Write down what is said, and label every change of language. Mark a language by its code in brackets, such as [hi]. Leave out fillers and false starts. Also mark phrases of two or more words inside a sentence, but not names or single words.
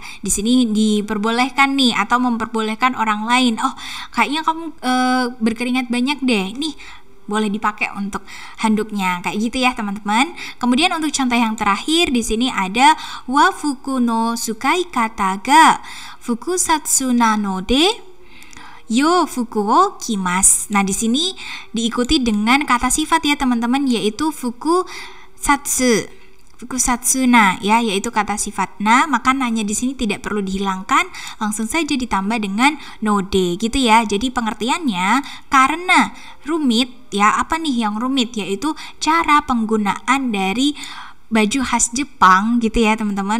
[id] Di sini diperbolehkan nih atau memperbolehkan orang lain. Oh, kayaknya kamu berkeringat banyak deh. Nih, boleh dipakai untuk handuknya kayak gitu ya teman-teman. Kemudian untuk contoh yang terakhir di sini ada [ja] 和服の使い方が複雑なので洋服を着ます. [id] Nah, di sini diikuti dengan kata sifat ya teman-teman, yaitu fukusatsu. Fukusatsuna ya, yaitu kata sifat na, maka nanya di sini tidak perlu dihilangkan, langsung saja ditambah dengan node gitu ya. Jadi pengertiannya karena rumit ya, apa nih yang rumit, yaitu cara penggunaan dari baju khas Jepang gitu ya teman-teman.